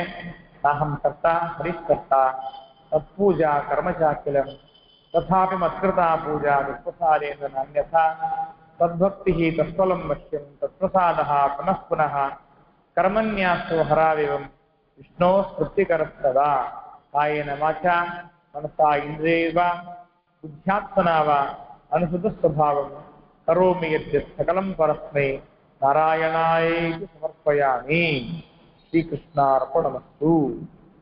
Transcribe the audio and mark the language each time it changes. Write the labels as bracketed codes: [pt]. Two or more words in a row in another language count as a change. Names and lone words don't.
[sa] ನಾಹಂ ಕರ್ತ ಹರಿಕರ್ತ ತತ್ಪೂಜಾ ಕರ್ಮಚಾಕಿಲಂ ತಥಾಪಿ ಮತ್ಕೃತ ಪೂಜಾ ದುಷ್ಪ್ರಸಾದೇನ ನಾನ್ಯಥಾ ತದ್ಭಕ್ತಿ ತತ್ಫಲಂ ಮಶ್ಯಂ ತತ್ಪ್ರಸಾದ ಪುನಃ ಪುನಃ ಕರ್ಮನ್ಯಾಸೋ ಹರಾವಿವಂ ವಿಷ್ಣೋ ಸ್ಮೃತಿಕರಸ್ತದಾ ಕಾಯೇನ ವಾಚಾ ಮನಸಾ ಇಂದ್ರಿಯೈರ್ವಾ ಬುದ್ಧ್ಯಾತ್ಮನಾ ವಾ ಅನುಸೃತ ಸ್ವಭಾವಂ ಕರೋಮಿ ಯದ್ಯತ್ ಸಕಲಂ ಪರಸ್ಮೈ ನಾರಾಯಣಾಯೇತಿ ಸಮರ್ಪಯಾಮಿ. ಶ್ರೀಕೃಷ್ಣಾರ್ಪಣಮಸ್ತು.